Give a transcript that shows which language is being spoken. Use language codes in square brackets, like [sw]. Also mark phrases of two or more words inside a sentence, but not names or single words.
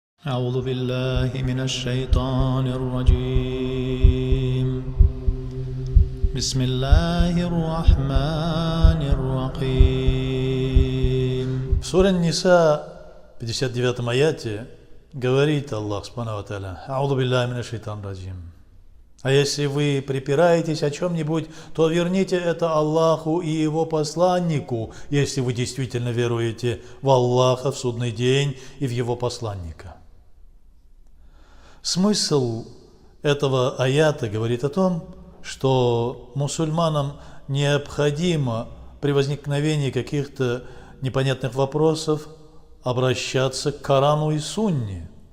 [ar] أعوذ بالله من الشيطان الرجيم بسم الله الرحمن الرحيم. [ru] В суре Ниса, 59 аяте, говорит [ar] الله سبحانه وتعالى: «أعوذ بالله من الشيطان الرجيم». [ru] А если вы припираетесь о чем-нибудь, то верните это Аллаху и Его посланнику, если вы действительно веруете в Аллаха, в судный день и в Его посланника. Смысл этого аята говорит о том, что мусульманам необходимо при возникновении каких-то непонятных вопросов обращаться к Корану и Сунне.